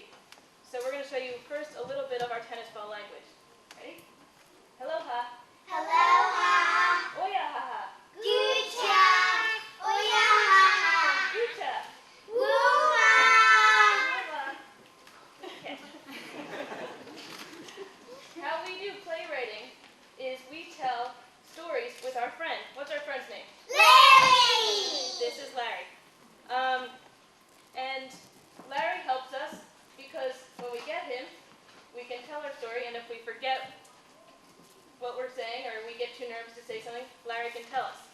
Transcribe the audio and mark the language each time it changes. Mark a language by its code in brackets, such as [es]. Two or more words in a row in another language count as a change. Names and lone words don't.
[en] So we're going to show you first a little bit of our tennis ball language. Ready? Aloha. Aloha. Oyahaha. Gucha. Oyahaha. Ucha. Wuma. Aloha. Okay. How we do playwriting is we tell stories with our friend. What's our friend's name? Larry. This is Larry. And Larry helps us because when we get him, we can tell our story, and if we forget what we're saying or we get too nervous to say something, Larry can tell us.